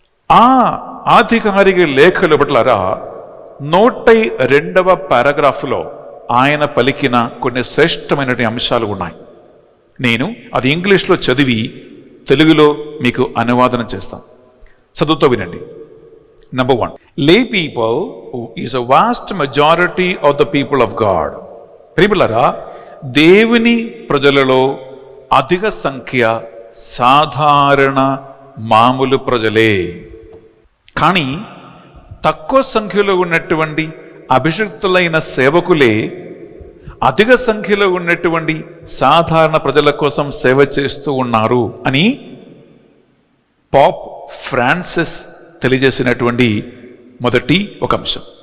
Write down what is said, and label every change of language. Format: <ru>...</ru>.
<te>ఆ ఆధికారిక లేఖలు పట్లరా 102వ పారాగ్రాఫ్లో ఆయన పలికిన కొన్ని శ్రేష్టమైనటువంటి అంశాలు ఉన్నాయి. నేను అది ఇంగ్లీష్లో చదివి తెలుగులో మీకు అనువాదన చేస్తాను. చదువుతో వినండి.</te> <en>Number one, lay people is a vast majority of the people of God.</en> <te>ప్రియులారా, దేవుని ప్రజలలో అధిక సంఖ్య సాధారణ మామూలు ప్రజలే. కానీ తక్కువ సంఖ్యలో ఉన్నటువంటి అభిషిక్తులైన సేవకులే అధిక సంఖ్యలో ఉన్నటువంటి సాధారణ ప్రజల కోసం సేవ చేస్తూ ఉన్నారు అని పాప్ ఫ్రాన్సిస్ తెలియజేసినటువంటి మొదటి ఒక అంశం.</te>